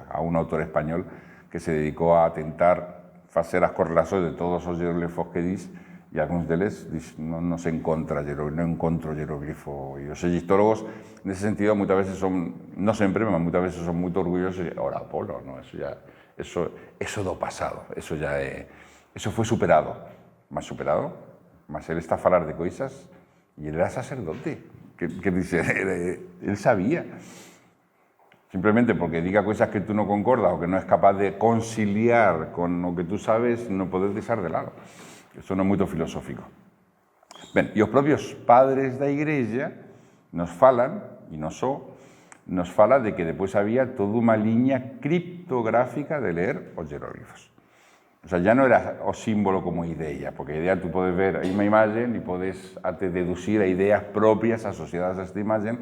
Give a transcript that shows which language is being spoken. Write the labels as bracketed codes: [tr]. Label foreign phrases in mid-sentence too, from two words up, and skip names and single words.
[gl] Há un autor español que se dedicou a tentar facer as correlacións de todos os hieróglifos que dis, e e algúns deles non se encontra non encontro hieróglifo. E os egiptólogos, nese sentido, moitas veces son, non sempre, mas moitas veces son moito orgullosos e, ora, polo, no, eso do pasado, eso foi superado, [pt] mas ele está a falar de coisas e ele era sacerdote, [es] que dice, él sabía. Simplemente porque diga cosas que tú no concordas o que no es capaz de conciliar con lo que tú sabes, [gl] no podes deixar de lado. Eso non é moito filosófico. Ben, e os propios padres da Igrexa nos falan, e non só, nos fala de que depois había toda unha liña criptográfica de ler os hieróglifos. [es] O sea, ya [gl] non era o símbolo como idea, porque a idea tú podes ver aí unha imagen e podes até deducir a ideas propias asociadas a esta imagen.